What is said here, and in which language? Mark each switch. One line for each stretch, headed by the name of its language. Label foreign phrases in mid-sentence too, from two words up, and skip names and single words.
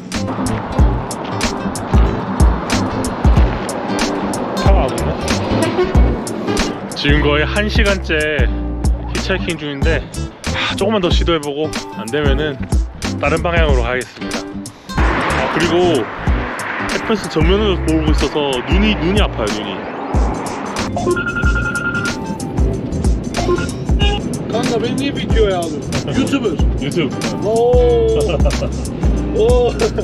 Korean: 차가 안 오네. 지금 거의 1시간째 히치하이킹 중인데 조금만 더 시도해보고 안되면은 다른 방향으로 가야겠습니다. 그리고 햇볕을 정면으로 보고 있어서 눈이 아파요.
Turkish: Kanka beni niye videoya aldın?
English: YouTuber.
Korean: 유튜브. Oo.